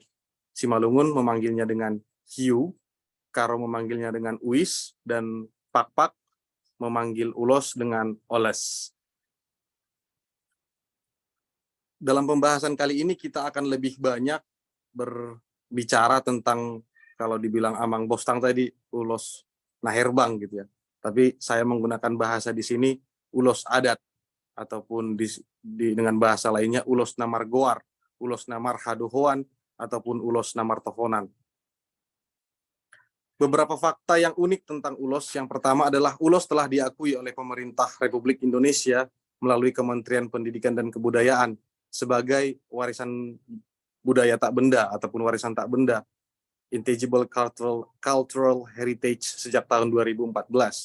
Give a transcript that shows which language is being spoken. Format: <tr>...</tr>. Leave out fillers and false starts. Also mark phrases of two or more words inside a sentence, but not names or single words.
<id>Simalungun memanggilnya dengan hiu, Karo memanggilnya dengan uis, dan Pakpak memanggil ulos dengan oles. Dalam pembahasan kali ini kita akan lebih banyak berbicara tentang, kalau dibilang Amang Bostang tadi, ulos naherbang gitu ya. Tapi saya menggunakan bahasa di sini ulos adat, ataupun dengan bahasa lainnya</id> <bbc>ulos namar goar, ulos namar hadohoan,</bbc> <id>ataupun</id> <bbc>ulos namar tohonan.</bbc> <id>Beberapa fakta yang unik tentang ulos. Yang pertama adalah ulos telah diakui oleh pemerintah Republik Indonesia melalui Kementerian Pendidikan dan Kebudayaan sebagai warisan budaya tak benda ataupun warisan tak benda,</id> <en>Intangible Cultural Heritage,</en> <id>sejak tahun 2014.</id>